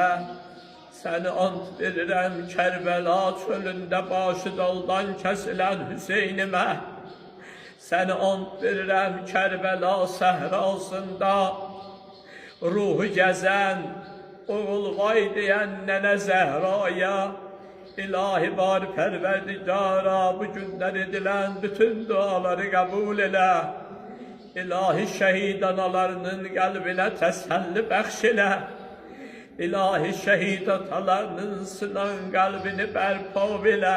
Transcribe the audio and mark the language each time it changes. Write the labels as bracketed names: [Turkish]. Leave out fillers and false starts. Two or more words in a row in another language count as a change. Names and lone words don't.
[Azerbaijani] Səni and verirəm Kərbəla çölündə başı daldan kəsilən Hüseynimə. Səni and verirəm Kərbəla səhrasında ruhu gəzən oğul vay diyen nene Zehra'ya, İlahi bar perverdigara, [Turkish] bu günler edilen bütün duaları kabul eyle. İlahi şehit analarının kalbine teselli bəxş İlahi şehit atalarının sınan kalbini berpa eyle.